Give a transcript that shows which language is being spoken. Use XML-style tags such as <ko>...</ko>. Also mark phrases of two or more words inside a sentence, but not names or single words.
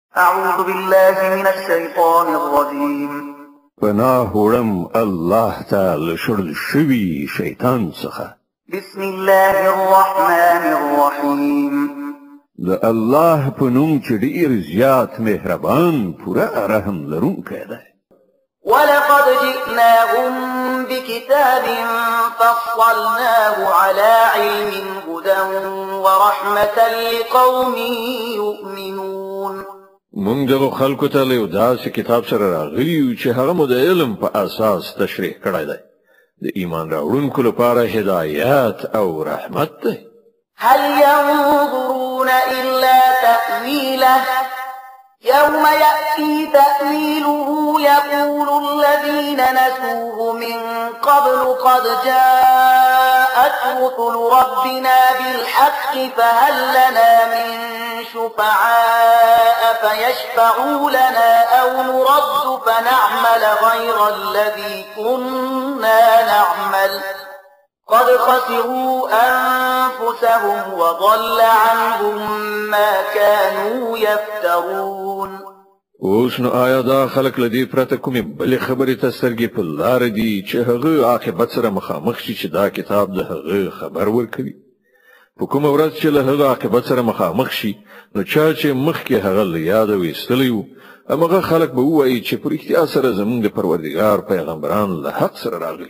<ar>أعوذ بالله من الشيطان الرجيم.</ar> <ps>پناه وړم الله تعالی شړل شوي شیطان څخه.</ps> <ar>بسم الله الرحمن الرحيم.</ar> <ps>د الله په نوم چې ډېر زیات مهربان پوره رحم لرونکی دی.</ps> <ar>ولقد جئناهم بكتاب فصلناه على علم هدى ورحمة لقوم يؤمنون.</ar> <ps>مونږ دغه خلکو ته له داسې کتاب سره راغلي یو چې هغه مو د علم په اساس تشریح کړی دی. د ایمان راوړونکو لپاره هدایت او رحمت دی.</ps> <ar>هل ينظرون إلا تأويله يوم يأتي تأويله يقول الذين نسوه من قبل قد جاءت رسل ربنا بالحق فهل لنا من شفعاء فيشفعوا لنا أو نرد فنعمل غير الذي كنا نعمل قد خسروا أنفسهم وضل عنهم ما كانوا يفترون.</ar> <ps>اوس نو آیا دا خلق لدی پرته کومې بلې خبرې ته سترګې په لار دي چې هغه عاقبت سره مخامخ شي چې دا کتاب د هغه خبر ورکوي. په کومه ورځ چې له هغه عاقبت سره مخامخ شي نو چا چې مخکې هغه له یاده ویستلی وو هماغه خلک به ووایي چې په رښتیا سره زموږ د پروردګار پیغمبران له حق سره راغلي.</ps>